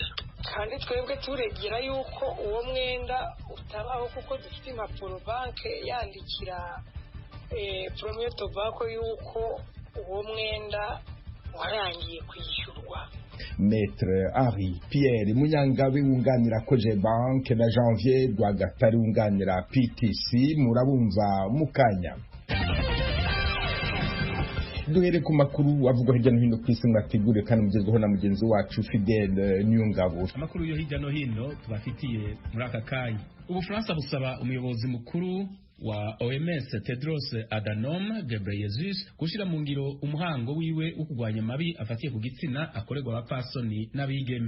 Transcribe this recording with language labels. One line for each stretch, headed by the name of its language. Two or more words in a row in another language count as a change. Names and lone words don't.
Kinyarwanda: Kandi twebwe turegera yuko uwo mwenda utabaho kuko dufite impapuro banke yandikira Premier Tobacco yuko uwo mwenda warangiye kwishyurwa. Maître Henri Pierre Munyangabe wunganira Koje Bank na Janvier Rwagatare wunganira PTC murabumva mukanya. Duhere ku makuru avugwa hirya no hino ku isi mwategure kandi mugezweho na mugenzi wacu Fidèle Niyongabo. Amakuru yo hirya no hino tubafitiye muri aka kanya.
Rundi: Ubufaransa busaba umuyobozi mukuru wa OMS Tedros Adhanom Ghebreyesus gushira mu ngiro umuhango wiwe wo kugwanya mabi afatiye ku gitsina akorerwa abapfasoni n'abigeme.